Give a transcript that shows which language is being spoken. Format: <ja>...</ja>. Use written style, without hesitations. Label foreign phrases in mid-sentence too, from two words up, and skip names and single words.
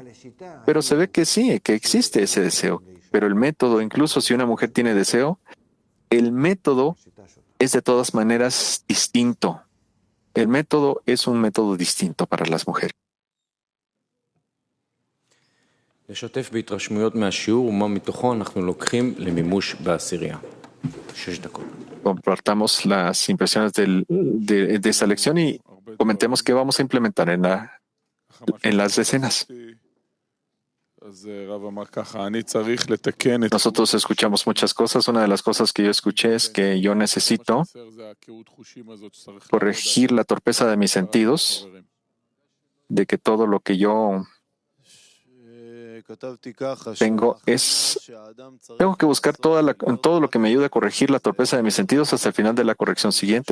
<es>Pero se ve que sí, que existe ese deseo. Pero el método, incluso si una mujer tiene deseo, el método es de todas maneras distinto. El método es un método distinto para las mujeres.</es> <he>לשתף בהתרשמויות מהשיעור ומה מתוכו אנחנו לוקחים למימוש בעשירייה. 6 דקות.</he> <es>Compartamos las impresiones de esta lección y comentemos qué vamos a implementar en las decenas. Nosotros escuchamos muchas cosas. Una de las cosas que yo escuché es que yo necesito corregir la torpeza de mis sentidos, de que todo lo que yo tengo que buscar todo lo que me ayude a corregir la torpeza de mis sentidos hasta el final de la corrección siguiente.</es>